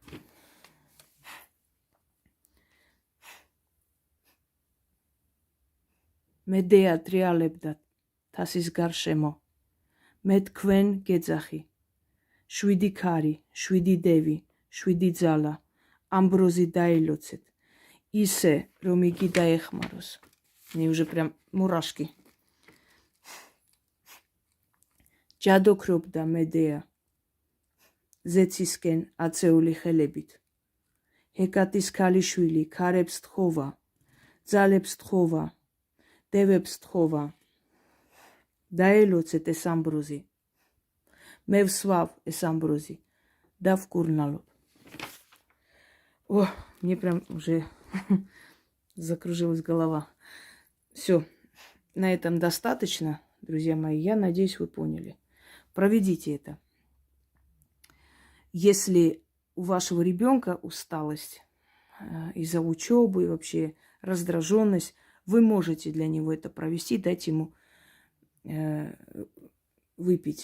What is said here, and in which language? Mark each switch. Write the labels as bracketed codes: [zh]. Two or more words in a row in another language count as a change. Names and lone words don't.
[ka] მედეა ტრიალებდა თასის გარშემო. მე თქვენ გეძახი. შვიდი ქარი, შვიდი დევი, შვიდი ძალა. ამბროზი დაილოცეთ. ისე, რომ იგი დაეხმაროს. [ru] Мне уже прям мурашки. [ka] ჯადოქრობდა მედეა ზეცისკენ აწეული ხელებით. ჰეკატის ქალიშვილი ქარებს თხოვა, ძალებს თხოვა, დევებს თხოვა. დაელოცეთ ეს ამბროზი. მე ვსვავ ეს ამბროზი და ვკურნალობ. [ru] Мне прям уже закружилась голова. Все, на этом достаточно, друзья мои. Я надеюсь, вы поняли. Проведите это. Если у вашего ребенка усталость из-за учебы и вообще раздраженность, вы можете для него это провести, дать ему выпить.